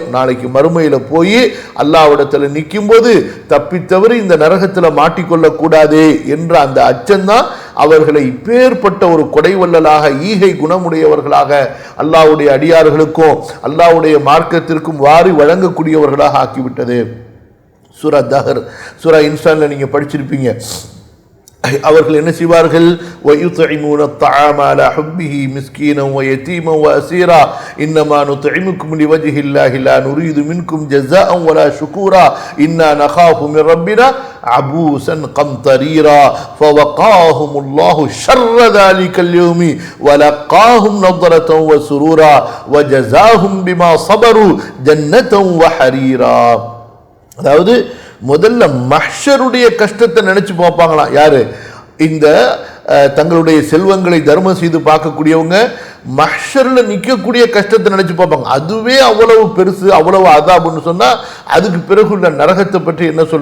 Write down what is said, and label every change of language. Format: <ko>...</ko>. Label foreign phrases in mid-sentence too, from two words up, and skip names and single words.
<ta>நாளைக்கு மறுமையில போய் அல்லாஹ்விடத்துல நிற்கும் போது தப்பித்தவரை இந்த நரகத்துல மாட்டிக்கொள்ள கூடாதே என்ற அந்த அச்சம்தான் அவர்களை இப்பேற்பட்ட ஒரு கொடைவல்லலாக, ஈகை குணமுடையவர்களாக, அல்லாஹ்வுடைய அடியார்களுக்கும் அல்லாஹ்வுடைய மார்க்கத்திற்கும் வாரி வழங்கக்கூடியவர்களாக ஆக்கிவிட்டது. சூரா தஹர், சூரா இன்சான்ல நீங்க படிச்சிருப்பீங்க. அவர்கள் என்ன செய்வார்கள்?</ta> <ar>وَيُطْعِمُونَ الطَّعَامَ عَلَى حُبِّهِ مِسْكِينًا وَيَتِيمًا وَأَسِيرًا إِنَّمَا نُطْعِمُكُمْ لِوَجْهِ اللَّهِ لَا نُرِيدُ مِنكُمْ جَزَاءً وَلَا شُكُورًا إِنَّا نَخَافُ مِن رَّبِّنَا عَبُوسًا قَمْطَرِيرًا فَوَقَاهُمُ اللَّهُ شَرَّ ذَلِكَ الْيَوْمِ وَلَقَّاهُمْ نَضْرَةً وَسُرُورًا وَجَزَاهُم بِمَا صَبَرُوا جَنَّةً وَحَرِيرًا.</ar> <ta>அதாவது முதல்ல மஹ்ஷருடைய கஷ்டத்தை நினைச்சு பார்ப்பாங்களாம். யாரு? இந்த தங்களுடைய செல்வங்களை தர்மம் செய்து பார்க்கக்கூடியவங்க மஹ்ஷர்ல நிற்கக்கூடிய கஷ்டத்தை நினைச்சு பார்ப்பாங்க. அதுவே அவ்வளவு பெருசு, அவ்வளவு அதாபுன்னு சொன்னா அதுக்கு பிறகு உள்ள நரகத்தை பற்றி என்ன சொல்றது?</ta>